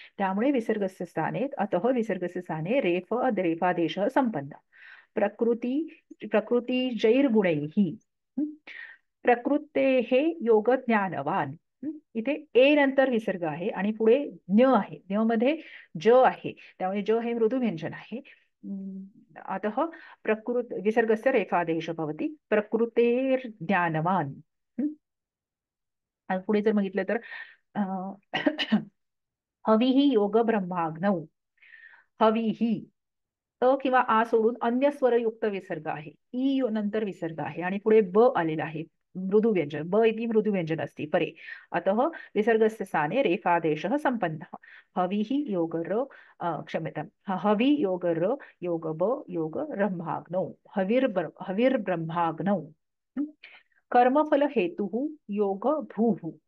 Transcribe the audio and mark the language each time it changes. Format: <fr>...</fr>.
<sa>त्यामुळे विसर्गस्य स्थाने अतः विसर्गस्य स्थाने रेफादेशः संपन्न. प्रकृती जैर्गुणैः. प्रकृतेः योग ज्ञानवान.</sa> <mr>इथे ए नंतर विसर्ग आहे आणि पुढे ज्ञ आहे. ज्ञ मध्ये ज आहे, त्यामुळे ज हे मृदू व्यंजन आहे.</mr> <sa>अतः विसर्गस्य रेफादेशः भवति. प्रकृतेर्ज्ञानवान.</sa> <mr>पुढे जर बघितलं तर</mr> <sa>हविः योग ब्रह्माग्नौ.</sa> <mr>हविः अ किंवा आ सोडून अन्य स्वरयुक्त विसर्ग आहे. ई नंतर विसर्ग आहे आणि पुढे ब आलेला आहे.</mr> <sa>मृदु व्यंजन ब इति मृदु व्यंजन अस्ति परे. अतः विसर्गस्य स्थाने रेफादेशः संपन्नः. हविः योग र क्षम्यताम् हवि योग र योग ब योग ब्रह्माग्नौ. हविर्ब्रह्माग्नौ. कर्मफल हेतुः योग भूः.</sa>